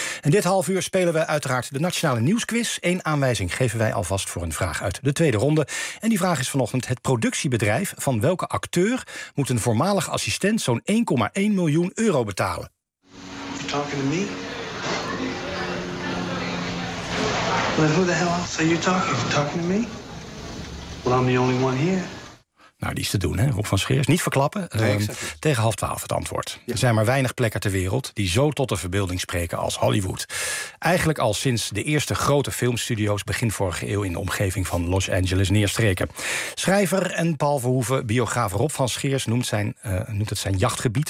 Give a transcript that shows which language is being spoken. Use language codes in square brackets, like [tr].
[nl] En dit half uur spelen we uiteraard de Nationale Nieuwsquiz. 1 aanwijzing geven wij alvast voor een vraag uit de tweede ronde. En die vraag is vanochtend: het productiebedrijf van welke acteur moet een voormalig assistent zo'n 1,1 miljoen euro betalen? [en] You talking to me? Well, who the hell else are you talking to me? Well, I'm the only one here. [nl] Nou, die is te doen, hè, Rob van Scheers. Niet verklappen. Nee, tegen 11:30 het antwoord. Ja. Er zijn maar weinig plekken ter wereld die zo tot de verbeelding spreken als Hollywood. Eigenlijk al sinds de eerste grote filmstudio's begin vorige eeuw in de omgeving van Los Angeles neerstreken. Schrijver en Paul Verhoeven, biograaf Rob van Scheers, noemt het zijn jachtgebied.